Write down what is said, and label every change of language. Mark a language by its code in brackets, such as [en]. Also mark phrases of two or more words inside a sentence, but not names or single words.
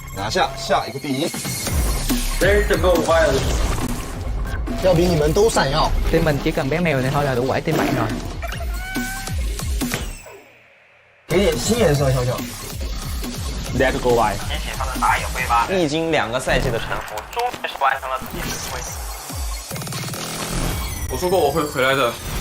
[zh] 下下一个第一。 [en] Lyrical wild. [zh] 要比你们都闪耀。 [vi] Team mình chỉ cần bé mèo này thôi là đủ quẩy team bạn rồi. [zh] 给点新颜色，小小。 [en] Lyrical wild. [zh] 机器上的打野挥发，历经2个赛季的沉浮，终于是完成了自己的归。我说过我会回来的。